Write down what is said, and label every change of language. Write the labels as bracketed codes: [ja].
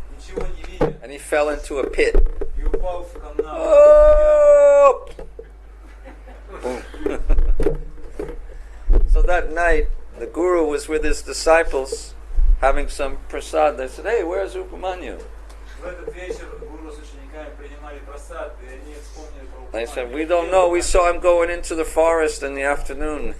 [ru] ничего не видя, [en] And he fell into a pit. [ru] и упал в канал. Oh! [en] So that night, the Guru was with his disciples having some prasad. They said, hey, where's Upamanyu? [ru] В этот вечер гуру с учениками принимали просад, и они вспомнили про [en] They [ru] Упаманью. [en] said, we don't know. We saw him going into the forest in the afternoon.